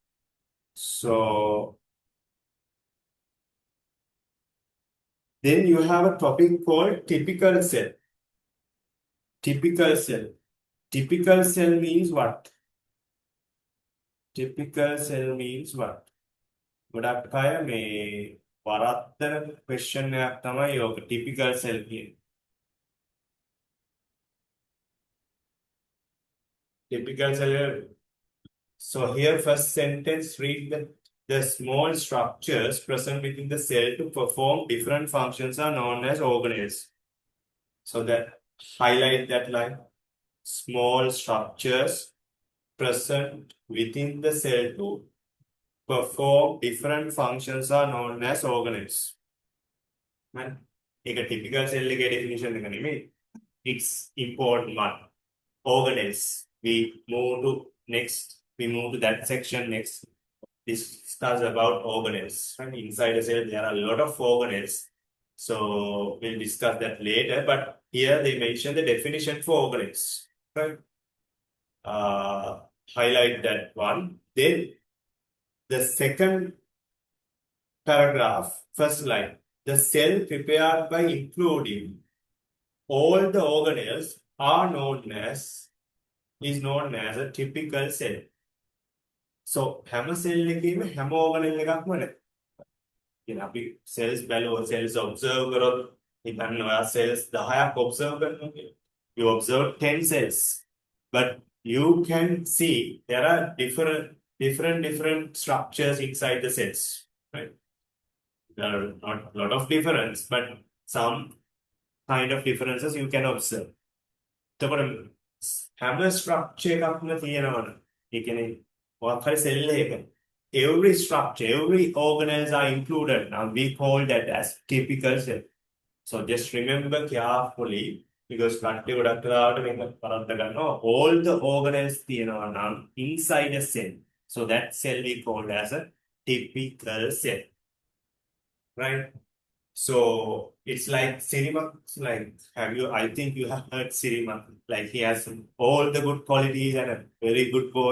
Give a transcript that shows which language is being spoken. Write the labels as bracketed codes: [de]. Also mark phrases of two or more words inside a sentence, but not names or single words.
[en] So then you have a topic called typical cell. Typical cell. Typical cell means what? Typical cell means what? [si] ගොඩක් අය මේ වරද්දන question එකක් තමයි ඔක [en] typical cell [si] කියන්නේ. [en] Typical cell. So here first sentence read the small structures present within the cell to perform different functions are known as organelles. So that highlight that line. Small structures present within the cell to perform different functions are known as organelles. Man, a typical cell definition [si] එක නෙමෙයි. [en] It's important one. Organelles. We move to next. We move to that section next. Discuss about organelles. And inside a cell, there are a lot of organelles. So we'll discuss that later. But here they mention the definition for organelles. Right? Highlight that one. Then the second paragraph, first line. The cell prepared by including all the organelles is known as a typical cell. [si] So හැම cell එකේම හැම organelle එකක්ම නැහැ. කියන අපි cells බැලුවා cells observe කරොත් හිතන්න ඔයා cells 10ක් observe කරනවා කියලා. [en] You observe 10 cells. But you can see there are different structures inside the cells. Right? There are not a lot of difference, but some kind of differences you can observe. [si] එතකොට හැම structure එකක්ම තියෙනවනේ. ඒ කියන්නේ මොකක් හරි cell එකක [en] every structure, every organelles are included. Now we call that as typical cell. So just remember carefully because [si] කට්ටිය ගොඩක් වෙලාවට මේක පරද්ද ගන්නවා. [en] All the organelles [si] තියෙනවා නම් [en] inside a cell. So that cell we call as a typical cell. Right? So it's like cinema. Like I think you have heard cinema. Like he has all the good qualities and a very good boy.